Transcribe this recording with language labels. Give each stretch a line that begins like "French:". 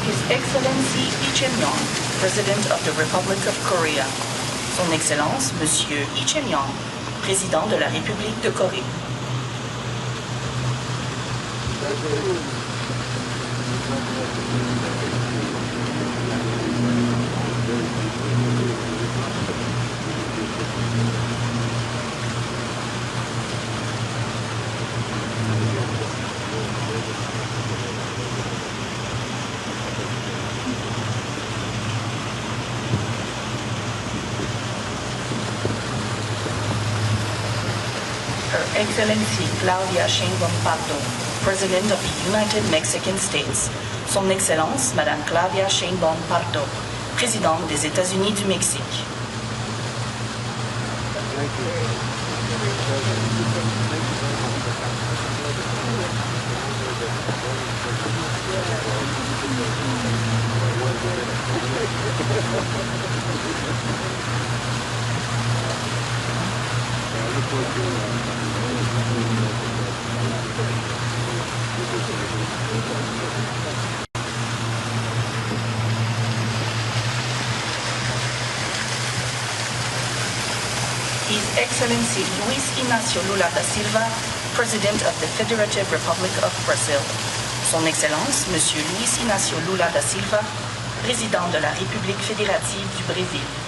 English: Excellency Lee Jae-myung, President of the Republic of Korea.
French: Son Excellence, Monsieur Lee Jae-myung, Président de la République de Corée.
English: Excellency Claudia Sheinbaum Carney, President of the United Mexican States.
French: Son Excellence, Madame Claudia Sheinbaum Carney, Présidente des États-Unis du Mexique.
English: His Excellency Luis Inácio Lula da Silva, President of the Federative Republic of Brazil.
French: Son Excellence, Monsieur Luis Inácio Lula da Silva, Président de la République fédérative du Brésil.